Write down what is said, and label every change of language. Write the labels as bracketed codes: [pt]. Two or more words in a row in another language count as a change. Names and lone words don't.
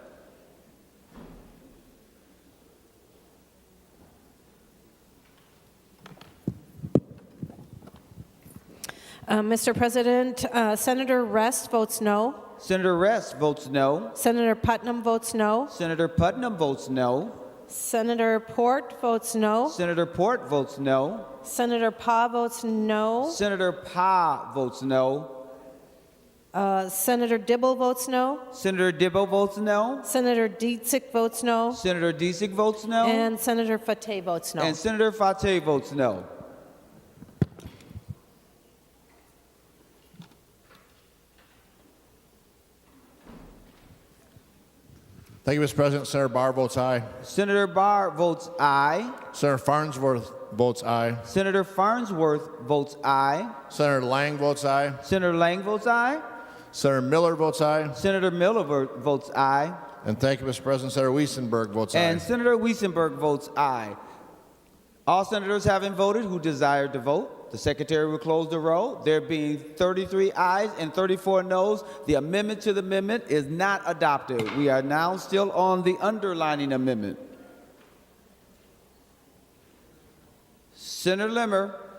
[en] Mr. President, Senator Rest votes no. Senator Rest votes no. Senator Putnam votes no. Senator Putnam votes no. Senator Port votes no. Senator Port votes no. Senator Pa votes no. Senator Pa votes no. Senator Dibble votes no. Senator Dibble votes no. Senator Dietzig votes no. Senator Dietzig votes no. And Senator Fateh votes no. And Senator Fateh votes no. Thank you, Mr. President. Senator Barr votes aye. Senator Barr votes aye. Senator Farnsworth votes aye. Senator Farnsworth votes aye. Senator Lang votes aye. Senator Lang votes aye. Senator Miller votes aye. Senator Miller votes aye. And thank you, Mr. President. Senator Wiesenberg votes aye. And Senator Wiesenberg votes aye. All senators having voted who desire to vote, the Secretary will close the roll. There being 33 ayes and 34 noes, the amendment to the amendment is not adopted. We are now still on the underlining amendment. Senator Limmer.